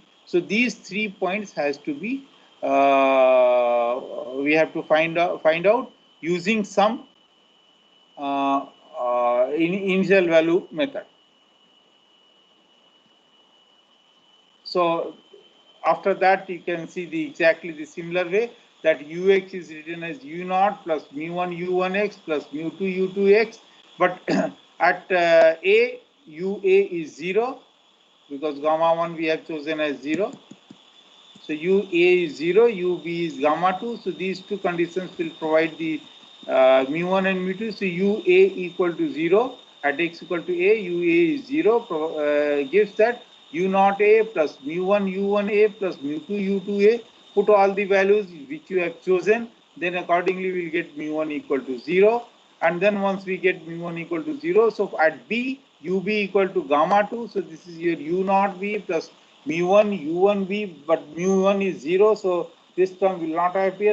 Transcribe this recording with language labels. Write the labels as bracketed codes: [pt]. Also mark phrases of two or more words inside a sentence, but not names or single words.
[en] So these 3 points has to be we have to find out using some initial value method. So after that you can see exactly the similar way, that ux is written as u naught plus mu1 u1x plus mu2 u2x, but at a ua is 0 because gamma 1 we have chosen as 0. So ua is 0, ub is gamma 2. So these two conditions will provide the mu1 and mu2. So ua equal to 0 at x equal to a, ua is 0 gives that u naught a plus mu1 u1a plus mu2 u2a. Put all the values which you have chosen, then accordingly we will get mu1 equal to 0. And then once we get mu1 equal to 0, so at b, ub equal to gamma 2. So this is your u naught b plus mu1 u1b, but mu1 is 0, so this term will not appear.